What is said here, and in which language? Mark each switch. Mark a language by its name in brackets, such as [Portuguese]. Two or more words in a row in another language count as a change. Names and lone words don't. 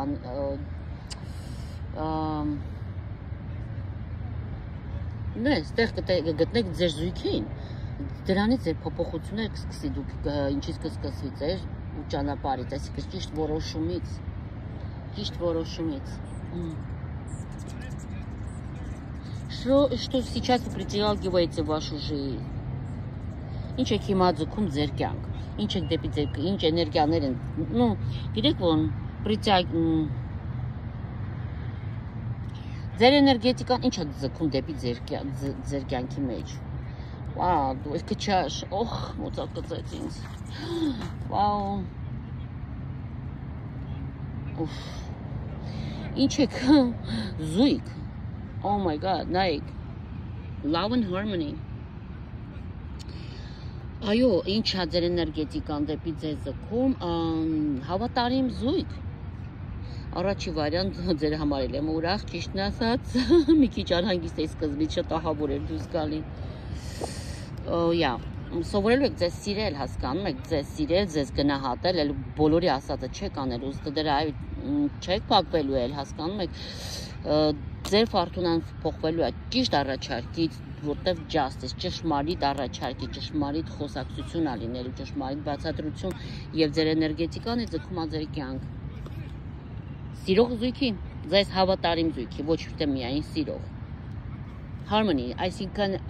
[Armenian] այստեղ կգտնեք ձեր զույգին, դրանից ձեր փոփոխությունները կսկսի, դուք ինչից կսկսվի ձեր ու ճանապարհից, այսինքն ճիշտ որոշումից։ [Russian] Что сейчас вы притягиваете в вашу жизнь? [Armenian] Ինչ եք հիմա ձգում ձեր կյանք, ինչ եք դեպի ձեր, ինչ էներգիաներ են, գիտեք ոնց, ձեր էներգետիկան ինչ է ձգում դեպի ձեր կյանքի մեջ։ Վաու, դու ես կչաշ, մոծակ կծեց ինձ, վաու, ինչ եք, զույգ, [English] oh my god, նայեք, love and harmony, [Armenian] այո, ինչ է ձեր էներգետիկան դեպի ձեզ ձգում, հավատարիմ զույգ, առաջի վարիանտ ձեր համար էլ եմ ուրախ, ճիշտն ասած, մի քիչ անհանգիստ էի սկզբից, շտահավոր էր դուրս գալի, սովորելու եք ձեզ սիրել, հասկանում եք, ձեզ սիրել, ձեզ գնահատել, էլ բոլորի ասածը չեք անել, ուստի դրա չեք փակվելու էլ, հասկանում եք, ձեր ֆորտունան փոխվելու է ճիշտ առաջարկից, որտեղ justice, ճշմարիտ առաջարկի, ճշմարիտ խոսակցություն է լինելու, ճշմարիտ բացատրություն եւ ձեր էներգետիկան է ձգում ձեր կյանք։ Սիրող զույգի, ձեզ հավատարիմ զույգի, ոչ թե միայն սիրող։ Harmony, այսինքն